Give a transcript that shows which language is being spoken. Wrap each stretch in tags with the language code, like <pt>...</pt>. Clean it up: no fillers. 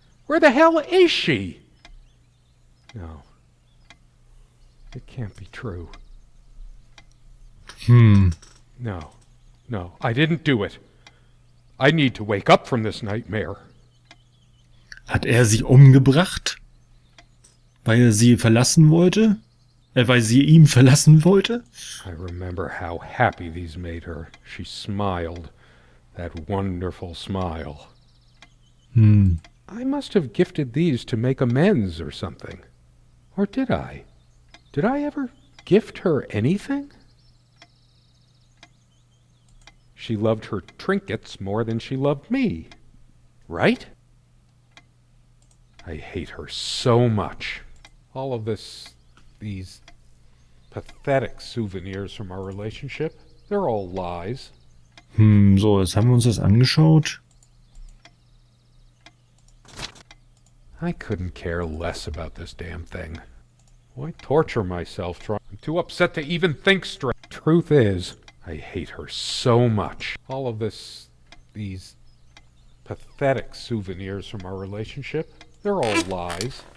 <en>Where the hell is she? No. It can't be true. Hm. No, I didn't do it. I need to wake up from this nightmare.</en> <de>Hat er sie umgebracht? Weil er sie verlassen wollte? Weil sie ihn verlassen wollte?</de> <en>I remember how happy these made her. She smiled. That wonderful smile. Hm. I must have gifted these to make amends or something. Or did I? Did I ever gift her anything? She loved her trinkets more than she loved me. Right? I hate her so much. All of these pathetic souvenirs from our relationship, they're all lies.</en> <de>So, jetzt haben wir uns das angeschaut.</de> <en>I couldn't care less about this damn thing. Why torture myself trying? I'm too upset to even think straight. Truth is, I hate her so much. All of these pathetic souvenirs from our relationship, they're all lies.</en>